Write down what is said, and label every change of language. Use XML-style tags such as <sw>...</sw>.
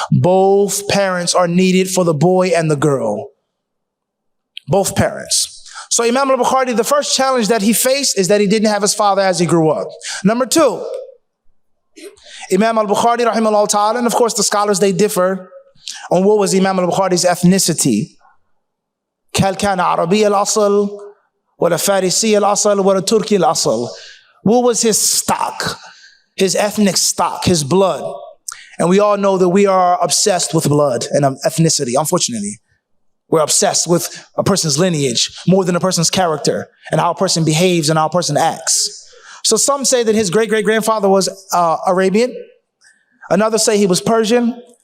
<en>Both parents are needed for the boy and the girl. Both parents. So Imam al-Bukhari, the first challenge that he faced is that he didn't have his father as he grew up. Number two, Imam al-Bukhari, rahimahullah ta'ala, and of course the scholars, they differ on what was Imam al-Bukhari's ethnicity.</en> <ar>هل كان عربي الأصل ولا فارسي الأصل ولا تركي الأصل?</ar> <en>What was his stock? his ethnic stock, his blood. And we all know that we are obsessed with blood and ethnicity, unfortunately. We're obsessed with a person's lineage more than a person's character and how a person behaves and how a person acts. So some say that his great-great-grandfather was Arabian. Another say he was Persian.</en>